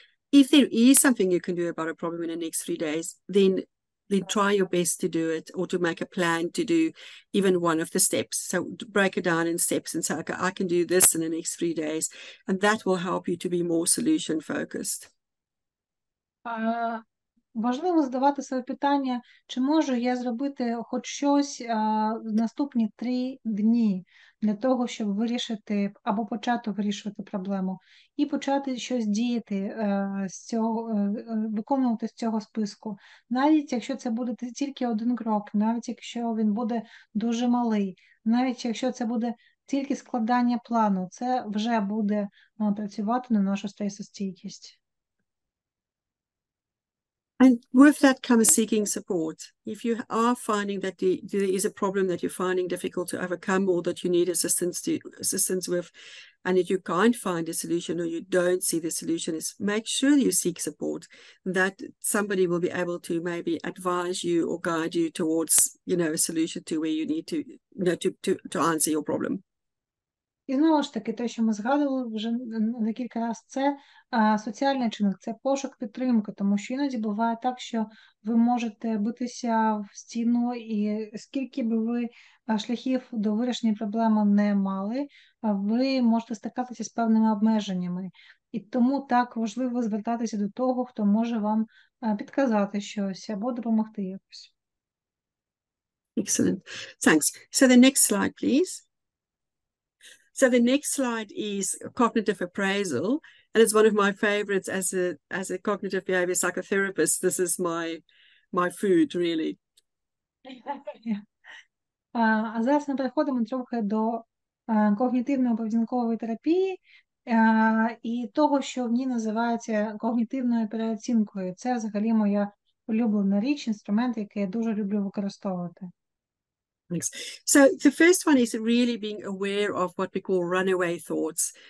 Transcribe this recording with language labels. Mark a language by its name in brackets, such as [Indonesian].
[English] If there is something you can do about a problem in the next 3 days, then try your best to do it, or to make a plan to do even one of the steps. So break it down in steps and say, okay, I can do this in the next 3 days. And that will help you to be more solution focused. [Ukrainian] Важливо задавати собі питання, чи можу я зробити хоч щось в наступні 3 дні для того, щоб вирішити або почати вирішувати проблему, і почати щось діяти з цього, виконувати з цього списку. Навіть якщо це буде тільки один крок, навіть якщо він буде дуже малий, навіть якщо це буде тільки складання плану, це вже буде працювати на нашу стресостійкість. [English] And with that comes seeking support. If you are finding that there is a problem that you're finding difficult to overcome, or that you need assistance with, and if you can't find a solution or you don't see the solution, is make sure you seek support, that somebody will be able to maybe advise you or guide you towards, a solution to where you need to, to answer your problem. [Ukrainian] І знову ж таки, те, що ми згадували вже декілька разів, це соціальний чинник, це пошук підтримки, тому що іноді буває так, що ви можете битися в стіну, і скільки би ви шляхів до вирішення проблеми не мали, ви можете стикатися з певними обмеженнями. І тому так важливо звертатися до того, хто може вам підказати щось або допомогти якось. [English] Excellent. Thanks. So the next slide, please. So the next slide is cognitive appraisal, and it's one of my favorites as a cognitive behavior psychotherapist. This is my food, really. [Ukrainian] А зараз ми переходимо трохи до когнітивно-поведінкової терапії і того, що в ній називається когнітивною переоцінкою. Це взагалі моя улюблена річ, інструмент, який я дуже люблю використовувати. [English] Thanks. So the first one is really being aware of what we call runaway thoughts.